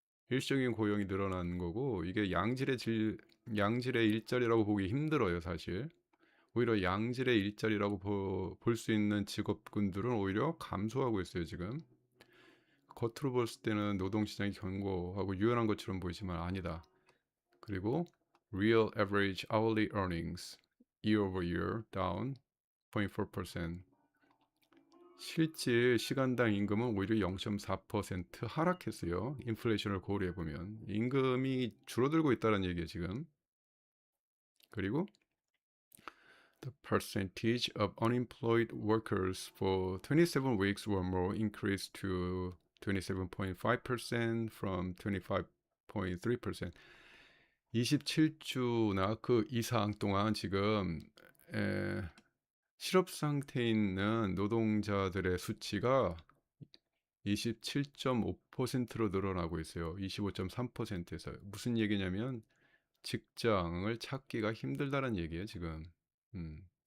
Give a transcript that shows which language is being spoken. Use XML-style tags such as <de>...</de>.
<ko>일시적인 고용이 늘어난 거고, 이게 양질의 일자리라고 보기 힘들어요, 사실. 오히려 양질의 일자리라고 볼 수 있는 직업군들은 오히려 감소하고 있어요, 지금. 겉으로 볼 때는 노동시장이 견고하고 유연한 것처럼 보이지만 아니다.</ko> <en>그리고 real average hourly earnings year over year down 0.4%,</en> <ko>실질 시간당 임금은 오히려 0.4% 하락했어요. 인플레이션을 고려해 보면 임금이 줄어들고 있다는 얘기예요, 지금.</ko> <en>그리고 the percentage of unemployed workers for 27 weeks or more increased to 27.5% from 25.3%.</en> <ko>27주나 그 이상 동안 지금 실업 상태에 있는 노동자들의 수치가 27.5%로 늘어나고 있어요. 25.3%에서. 무슨 얘기냐면 직장을 찾기가 힘들다는 얘기예요, 지금. 음.</ko>